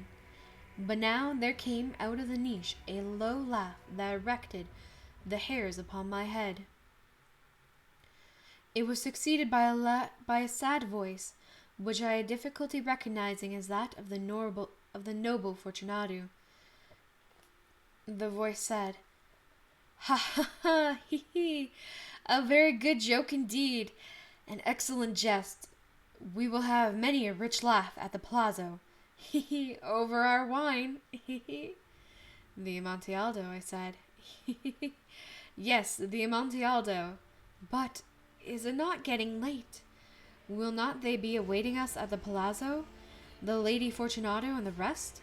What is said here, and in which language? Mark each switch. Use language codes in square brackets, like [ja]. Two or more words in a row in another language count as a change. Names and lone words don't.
[en] But now there came out of the niche a low laugh that erected the hairs upon my head. It was succeeded by a sad voice, which I had difficulty recognizing as that of the of the noble Fortunato. The voice said, "Ha ha ha, hee hee, a very good joke indeed, an excellent jest. We will have many a rich laugh at the palazzo, hee hee, over our wine, hee hee." "The Amontillado," I said. "Yes, the Amontillado. But is it not getting late? Will not they be awaiting us at the palazzo, the Lady Fortunato and the rest?